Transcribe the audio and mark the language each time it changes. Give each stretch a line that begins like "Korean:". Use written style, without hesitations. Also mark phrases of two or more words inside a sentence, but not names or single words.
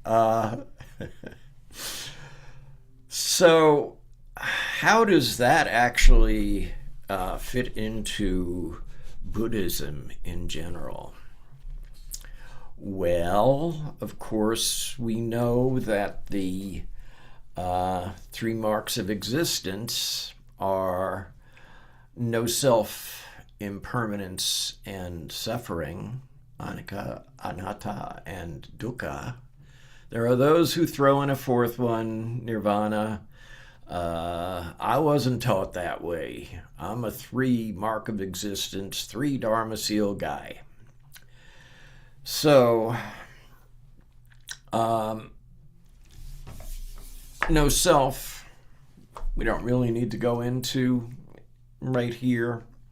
English: So how does that actually fit into Buddhism in general? Well, of course, we know that the three marks of existence are no self, impermanence, and suffering,
Pali: anicca, anatta, and dukkha.
English: There are those who throw in a fourth one, nirvana. I wasn't taught that way. I'm a three mark of existence, three Dharma seal guy. So, no self, we don't really need to go into right here.